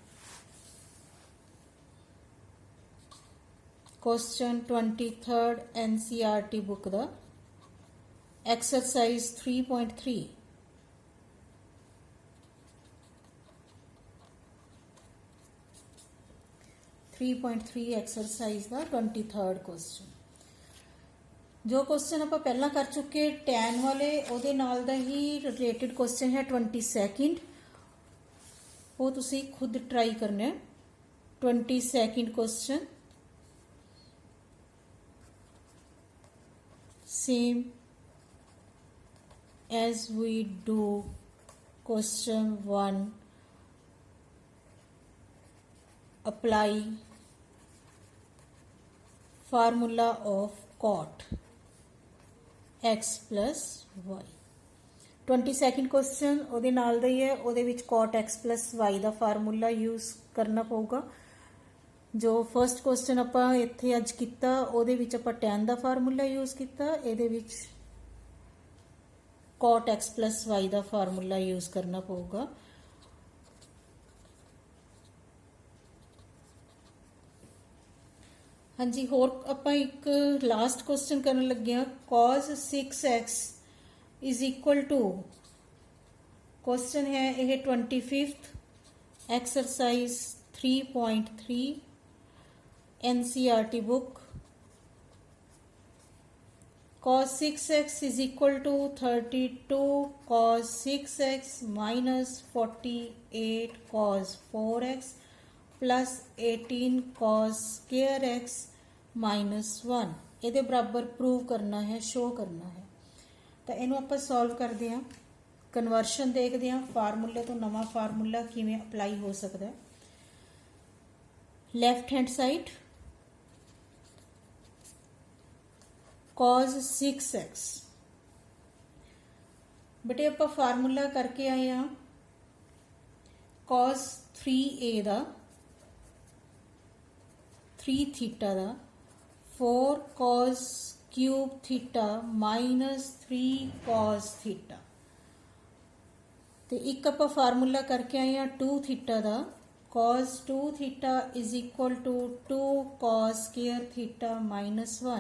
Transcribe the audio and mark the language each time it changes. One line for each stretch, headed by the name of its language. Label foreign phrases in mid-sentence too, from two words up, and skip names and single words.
Punjabi: ਕੁਐਸਚਨ 23rd NCERT ਬੁੱਕ ਦਾ ਐਕਸਰਸਾਈਜ਼ 3.3 3.3 ਐਕਸਰਸਾਈਜ਼ ਦਾ 23rd ਕੁਐਸਚਨ। ਜੋ ਕੁਐਸਚਨ ਆਪਾਂ ਪਹਿਲਾਂ ਕਰ ਚੁੱਕੇ tan ਵਾਲੇ, ਉਹਦੇ ਨਾਲ ਦਾ ਹੀ
English: related question
Punjabi: ਹੈ 22nd, ਉਹ ਤੁਸੀਂ ਖੁਦ ਟਰਾਈ ਕਰਨਾ ਹੈ।
English: 22nd question same as we do question 1, apply formula of cot x plus y।
Punjabi: 22nd ਕੁਐਸਚਨ ਉਹਦੇ ਨਾਲ ਦਾ ਹੀ ਹੈ, ਉਹਦੇ ਵਿੱਚ
English: cot x plus y
Punjabi: ਦਾ ਫਾਰਮੂਲਾ ਯੂਜ਼ ਕਰਨਾ ਪਊਗਾ। ਜੋ
English: first question
Punjabi: ਆਪਾਂ ਇੱਥੇ ਅੱਜ ਕੀਤਾ ਉਹਦੇ ਵਿੱਚ ਆਪਾਂ tan ਦਾ ਫਾਰਮੂਲਾ ਯੂਜ਼ ਕੀਤਾ, ਇਹਦੇ ਵਿੱਚ
English: cot x plus y
Punjabi: ਦਾ ਫਾਰਮੂਲਾ ਯੂਜ਼ ਕਰਨਾ ਪਊਗਾ। ਹਾਂਜੀ, ਹੋਰ ਆਪਾਂ ਇੱਕ
English: last question
Punjabi: ਕਰਨ ਲੱਗੇ ਹਾਂ।
English: cos 6x is equal to,
Punjabi: ਕੁਐਸਚਨ ਹੈ ਇਹ
English: 25th exercise 3.3 NCERT book. cos 6x is equal to 32 cos 6x minus 48 cos 4x plus 18 cos square x minus 1।
Punjabi: ਇਹਦੇ ਬਰਾਬਰ ਪ੍ਰੂਵ ਕਰਨਾ ਹੈ, ਸ਼ੋ ਕਰਨਾ ਹੈ। ਤਾਂ ਇਹਨੂੰ ਆਪਾਂ ਸੋਲਵ ਕਰਦੇ ਹਾਂ, ਕਨਵਰਸ਼ਨ ਦੇਖਦੇ ਹਾਂ, ਫਾਰਮੂਲੇ ਤੋਂ ਨਵਾਂ ਫਾਰਮੂਲਾ ਕਿਵੇਂ ਅਪਲਾਈ ਹੋ ਸਕਦਾ ਹੈ।
English: left hand side cos 6x,
Punjabi: ਬੇਟੇ ਆਪਾਂ ਫਾਰਮੂਲਾ ਕਰਕੇ ਆਏ ਹਾਂ cos 3a ਦਾ 3 ਥੀਟਾ ਦਾ
English: 4 cos cube theta minus 3 cos theta.
Hindi: तो एक आप फार्मूला करके आए हैं 2 थीटा का,
English: cos 2 theta is equal to 2 cos square theta minus 1.